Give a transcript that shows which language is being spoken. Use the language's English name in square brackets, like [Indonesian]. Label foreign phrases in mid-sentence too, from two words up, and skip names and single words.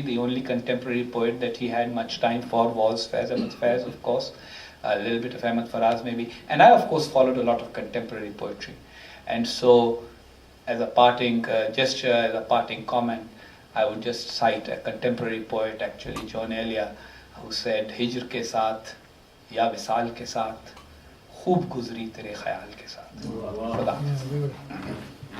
[English] The only contemporary poet that he had much time for was Faiz Ahmad Faiz, of course. A little bit of Ahmad Faraz maybe, and I of course followed a lot of contemporary poetry. And so, as a parting gesture, as a parting comment, I would just cite a contemporary poet, actually John Elia, who said, [Urdu] ہجر کے ساتھ یا وصال کے ساتھ، خوب گزری تیرے خیال کے ساتھ۔ خدا حافظ.